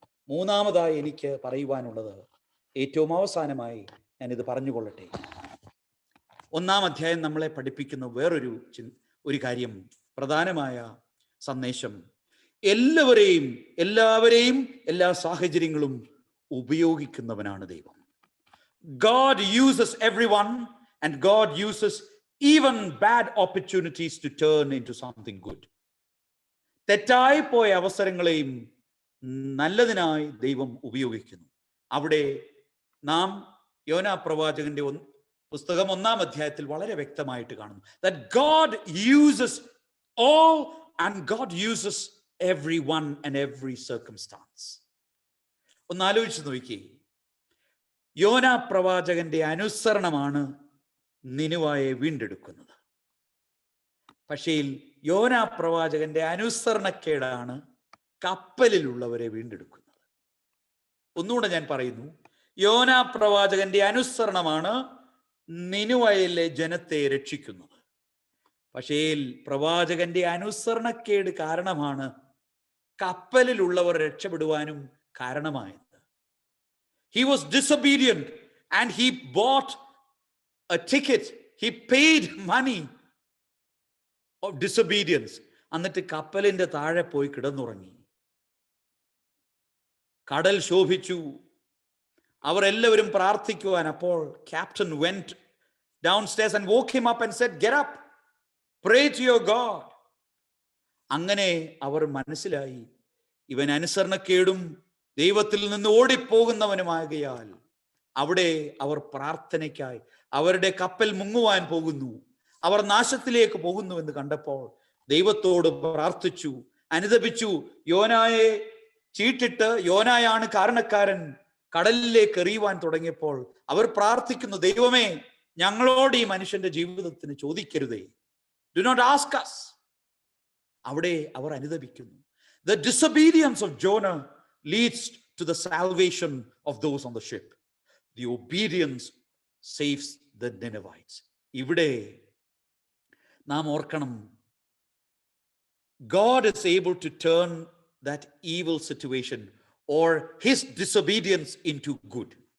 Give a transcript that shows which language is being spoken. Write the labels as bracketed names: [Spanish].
[Malayalam] മൂന്നാമതായി എനിക്ക് പറയുവാനുള്ളത്, ഏറ്റവും അവസാനമായി ഞാനിത് പറഞ്ഞുകൊള്ളട്ടെ. 1-ാം അധ്യായം നമ്മളെ പഠിപ്പിക്കുന്ന വേറൊരു കാര്യം, പ്രധാനമായ സന്ദേശം, എല്ലാവരെയും എല്ലാ സാഹചര്യങ്ങളും ഉപയോഗിക്കുന്നവനാണ് ദൈവം. [English] God uses everyone, and God uses even bad opportunities to turn into something good. [Malayalam] തെറ്റായി പോയ അവസരങ്ങളെയും നല്ലതിനായി ദൈവം ഉപയോഗിക്കുന്നു. അവിടെ നാം യോനാ പ്രവാചകന്റെ പുസ്തകം 1-ാം അധ്യായത്തിൽ വളരെ വ്യക്തമായിട്ട് കാണുന്നു. [English] That God uses all and God uses everyone and every circumstance. [Malayalam] ഒന്ന് ആലോചിച്ച് നോക്കിയേ, യോനാ പ്രവാചകന്റെ അനുസരണമാണ് നിനുവായെ വീണ്ടെടുക്കുന്നത്. പക്ഷേ യോനാ പ്രവാചകന്റെ അനുസരണക്കേടാണ് കപ്പലിലുള്ളവരെ വീണ്ടെടുക്കുന്നത്. ഒന്നുകൂടെ ഞാൻ പറയുന്നു, യോനാ പ്രവാചകന്റെ അനുസരണമാണ് നിനുവയിലെ ജനത്തെ രക്ഷിക്കുന്നത്. പക്ഷേ പ്രവാചകന്റെ അനുസരണക്കേട് കാരണമാണ് കപ്പലിലുള്ളവർ രക്ഷപ്പെടുവാനും കാരണമായത്. [English] He was disobedient and he bought a ticket. He paid money of disobedience. [Malayalam] എന്നിട്ട് കപ്പലിന്റെ താഴെ പോയി കിടന്നുറങ്ങി. കടൽ ശോഭിച്ചു. അവർ എല്ലാവരും പ്രാർത്ഥിക്കുവാൻ. അപ്പോൾ [English] captain went downstairs and woke him up and said, "Get up, pray to your God." [Malayalam] അങ്ങനെ അവർ മനസ്സിലായി, ഇവൻ അനുസരണക്കേടും ദൈവത്തിൽ നിന്ന് ഓടിപ്പോകുന്നവനുമാകയാൽ അവിടെ അവർ പ്രാർത്ഥനയ്ക്കായി, അവരുടെ കപ്പൽ മുങ്ങുവാൻ പോകുന്നു, അവർ നാശത്തിലേക്ക് പോകുന്നു എന്ന് കണ്ടപ്പോൾ ദൈവത്തോട് പ്രാർത്ഥിച്ചു, അനുതപിച്ചു. യോനായെ ചീട്ടിട്ട് യോനായാണ് കാരണക്കാരൻ കടലിലേക്ക് എറിയുവാൻ തുടങ്ങിയപ്പോൾ അവർ പ്രാർത്ഥിക്കുന്നു, ദൈവമേ, ഞങ്ങളോട് ഈ മനുഷ്യന്റെ ജീവിതത്തിന് ചോദിക്കരുതേ, [English] Do not ask us. [Malayalam] അവിടെ അവർ അനുതപിക്കുന്നു. [English] The disobedience of Jonah leads to the salvation of those on the ship. The obedience saves the Ninevites. [Malayalam] ഇവിടെ നാം ഓർക്കണം, [English] God is able to turn that evil situation or his disobedience into good.